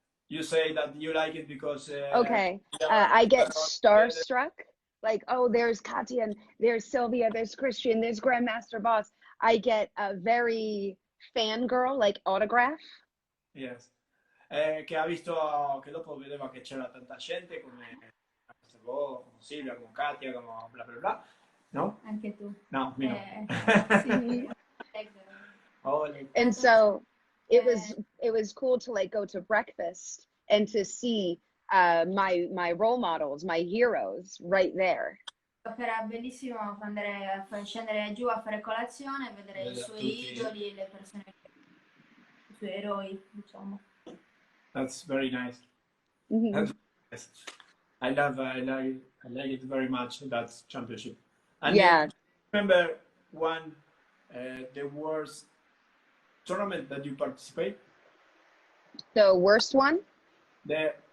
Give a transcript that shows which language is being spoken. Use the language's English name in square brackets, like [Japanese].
[English] You say that you like it because okay. I get starstruck like, oh, there's Katya, and there's Silvia, there's Christian, there's Grandmaster Boss, I get a very fangirl, like, autograph. Yes. [Italian] Che ha visto, che dopo vedeva che c'era tanta gente come vos, come Silvia, come Katia, come bla bla bla, no? Anche tu. No, mi no. Mhm. [English] Oh, like, And so it was cool to like go to breakfast and to see my role models, my heroes right there. [Italian] Era bellissimo andare scendere giù a fare colazione, vedere i suoi tutti. idoli, le persone, i suoi eroi, diciamo. [English] That's very nice. Mhm. That's nice. I like it very much, that championship. And Yeah. remember one the worst tournament that you participate? The worst one? Yes.